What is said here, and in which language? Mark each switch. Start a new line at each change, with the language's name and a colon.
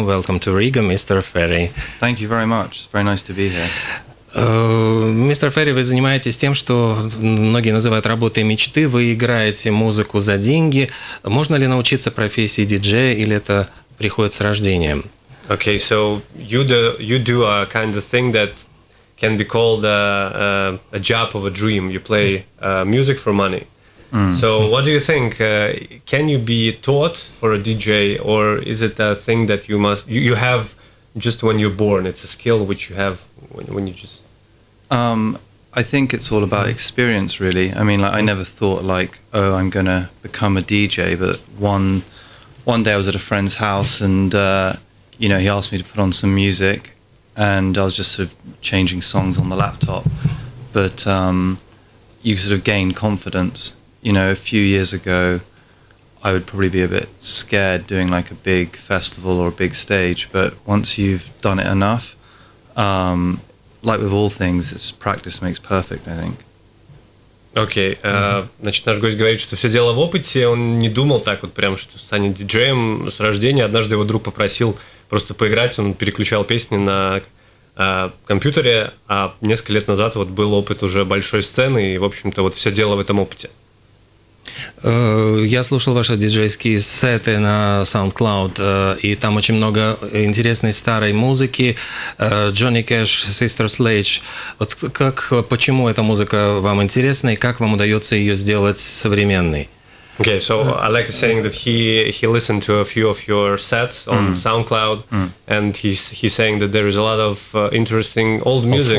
English: Welcome to Riga, Mr. Ferry. Thank you very much. It's very nice to be here.
Russian: Мистер Ферри, вы занимаетесь тем, что многие называют работой мечты. Вы играете музыку за деньги. Можно ли научиться профессии диджея, или это приходит с рождением?
English: Okay, so you do a kind of thing that can be called a job of a dream. You play music for money. So what do you think? Can you be taught for a DJ, or is it a thing that you have just when you're born? It's a skill which you have when you just... I think it's all about experience, really. I mean, like, I never thought, like, oh, I'm going to become a DJ, but one day I was at a friend's house and, he asked me to put on some music, and I was just sort of changing songs on the laptop. But you sort of gain confidence. A few years ago, I would probably be a bit scared doing like a big festival or a big stage, but once you've done it enough, like with all things, it's practice makes perfect, I think.
Russian: Окей. Значит, наш гость говорит, что все дело в опыте. Он не думал так вот прям, что станет диджеем с рождения. Однажды его друг попросил просто поиграть. Он переключал песни на компьютере, а несколько лет назад вот был опыт уже большой сцены, и, в общем-то, вот все дело в этом опыте. Я слушал ваши диджейские сеты на SoundCloud, и там очень много интересной старой музыки. Джонни Кэш, Sister Sledge. Вот почему эта музыка вам интересна, и как вам удается ее сделать современной?
English: Okay, so Alec is saying that he listened to a few of your sets on SoundCloud, and he's saying that there is a lot of interesting old music,